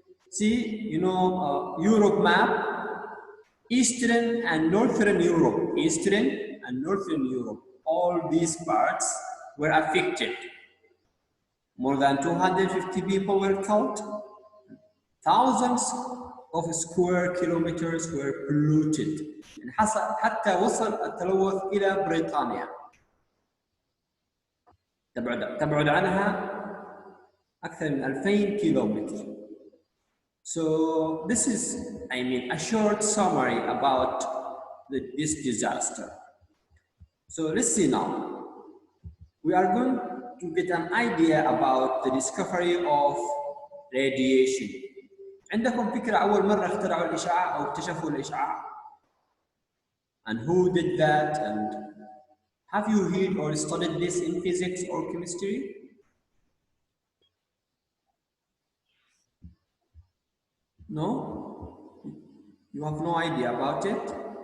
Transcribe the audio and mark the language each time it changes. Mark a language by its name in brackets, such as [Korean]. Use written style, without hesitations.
[English] See, you know, Europe map, Eastern and Northern Europe, Eastern and Northern Europe, all these parts were affected. More than 250 people were killed. Thousands of square kilometers were polluted. [Arabic] حتى وصل التلوث إلى بريطانيا. تبعد عنها أكثر من 2000 كيلومتر. [English] So this is, a short summary about this disaster. So let's see now. We are going to get an idea about the discovery of radiation. [Arabic] عندكم فكرة أول مرة اخترعوا الإشعاع أو اكتشفوا الإشعاع؟ [English] And who did that? And have you heard or studied this in physics or chemistry? No? You have no idea about it?